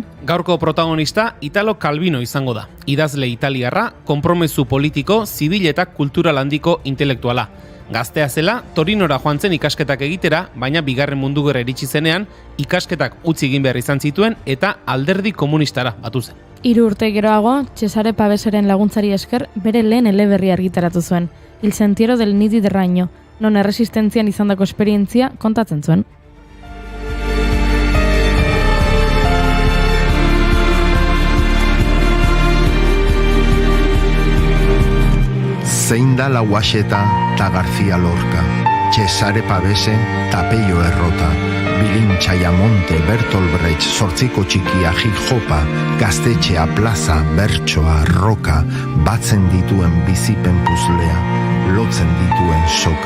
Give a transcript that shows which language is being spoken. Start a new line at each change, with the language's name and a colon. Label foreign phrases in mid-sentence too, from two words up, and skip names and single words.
Basque: Gaurko protagonista Italo Calvino izango da. Idazle italiarra, konpromezu politiko, zibil eta kultural handiko intelektuala. Gaztea zela, Torinora joan zen ikasketak egitera, baina bigarren mundu gerra iritsi zenean, ikasketak utzi egin behar izan zituen eta alderdi komunistara batu zen. 3 urte geroago, Cesare Paveseren laguntzari esker, bere lehen eleberria argitaratu zuen, Il sentiero del Nidi de Ragno, non erresistentzian izandako esperientzia kontatzen zuen. Zein da Lauaxeta ta García Lorca, Cesare Pavese ta Peio Errota, Bilin Txaiamonte, Bertolt Brecht, Zortziko Txikia, Jijopa, Gaztetxea, Plaza, Bertsoa, Roka, batzen dituen bizipen puzlea, lotzen dituen soka.